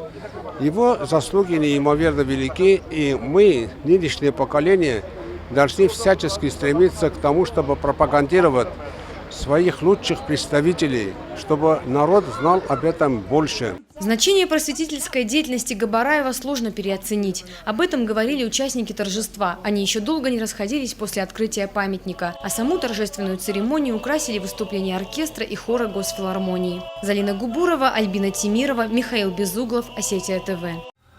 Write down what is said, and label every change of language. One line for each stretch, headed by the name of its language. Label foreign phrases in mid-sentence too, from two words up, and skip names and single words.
Russian: Его заслуги неимоверно велики, и мы, нынешнее поколение, должны всячески стремиться к тому, чтобы пропагандировать своих лучших представителей, чтобы народ знал об этом больше. Значение просветительской деятельности Габараева сложно переоценить. Об этом говорили участники торжества. Они еще долго не расходились после открытия памятника. А саму торжественную церемонию украсили выступления оркестра и хора Госфилармонии. Залина Губурова, Альбина Тимирова, Михаил Безуглов, Осетия ТВ.